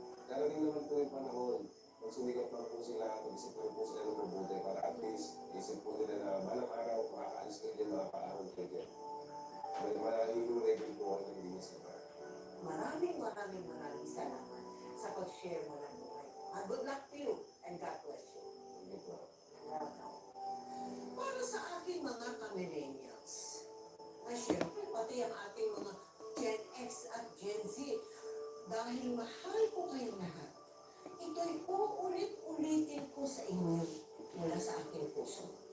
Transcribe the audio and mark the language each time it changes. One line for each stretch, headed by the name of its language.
Filipino: Darating naman po yung panahon, magsumikap lang po sila, mag-isip lang po sila ng mabuti para at least isip po nila na balang araw makakaalis kayo din, makakaahon kayo din. May malahihulay po ako ng linis sa bar. Maraming salamat sa pag-share mo ng buhay.
English: Good luck to you and God bless you.
Filipino: Hindi po.
English: Welcome.
Filipino: Para sa ating mga ka-millennials, ay syempre pati ang ating mga Gen X at Gen Z, dahil mahal ko kayong lahat, ito'y uulit-ulitin ko sa inyo mula sa aking puso.